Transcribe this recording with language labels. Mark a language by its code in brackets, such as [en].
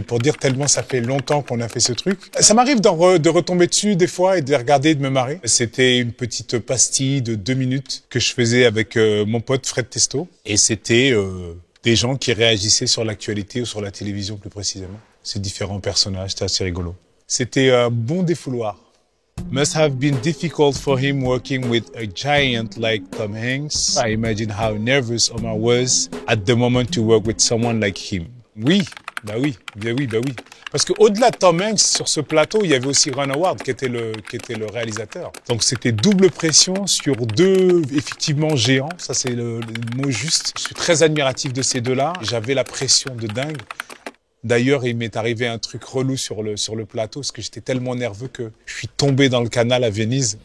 [fr] Pour dire tellement ça fait longtemps qu'on a fait ce truc. Ça m'arrive de retomber dessus des fois et de les regarder et de me marrer. C'était une petite pastille de 2 minutes que je faisais avec mon pote Fred Testo. Et c'était des gens qui réagissaient sur l'actualité ou sur la télévision plus précisément. Ces différents personnages, c'était assez rigolo. C'était un bon défouloir. [en] Must have been difficult for him working with a giant like Tom Hanks. I imagine how nervous Omar was at the moment to work with someone like him. [fr] Oui, bah oui, bah oui, bah oui. Parce que au-delà de Tom Hanks, sur ce plateau, il y avait aussi Ron Howard qui était le réalisateur. Donc c'était double pression sur 2 effectivement géants. Ça c'est le mot juste. Je suis très admiratif de ces deux-là. J'avais la pression de dingue. D'ailleurs, il m'est arrivé un truc relou sur le plateau parce que j'étais tellement nerveux que je suis tombé dans le canal à Venise.